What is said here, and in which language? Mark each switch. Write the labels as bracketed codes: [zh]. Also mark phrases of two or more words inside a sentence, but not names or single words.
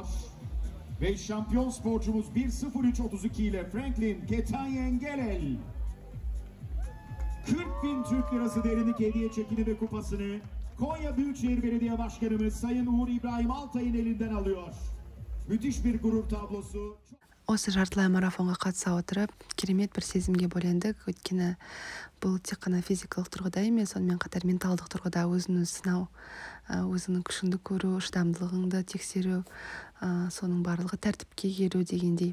[tr] Ve şampiyon sporcumuz 1.03.32 ile Franklin Ketanyen Gelel 40.000 Türk Lirası değerindeki hediye çekini ve kupasını Konya Büyükşehir Belediye Başkanımız Sayın Uğur İbrahim Altay'ın elinden alıyor. Müthiş bir gurur tablosu. [kk] Осы жартылай марафонға қатыса отырып, керемет бір сезімге бөлендік. Өйткені бұл тек қана физикалық тұрғыда емес, сонымен қатар менталдық тұрғыда өзін сынау, өзіңнің күшіңді көру, шыдамдылығыңды тексеру, соның барлығы тәртіпке келу дегендей.